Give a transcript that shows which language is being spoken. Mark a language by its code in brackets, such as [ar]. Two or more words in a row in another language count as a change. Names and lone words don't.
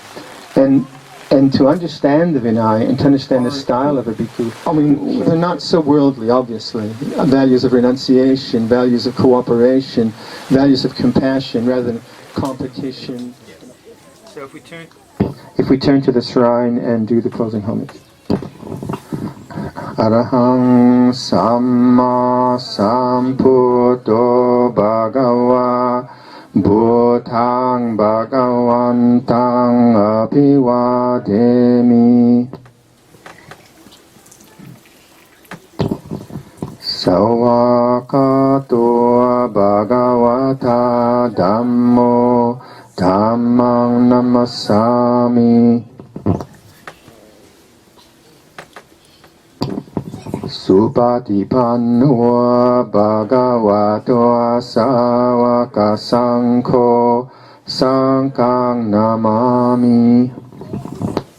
[en] And to understand the Vinaya and to understand the style of a bhikkhu, they're not so worldly, obviously. Values of renunciation, values of cooperation, values of compassion rather than competition. So if we turn to the shrine and do the closing homage. [pi] Arahang Samma Sambuddho Bhagava Bhutang Bhagavantang Abhivademi Savakato Bhagavata Dhammo Dhammang Namasami Supatipanno Bhagavato Savaka Sangho Sangkang Namami.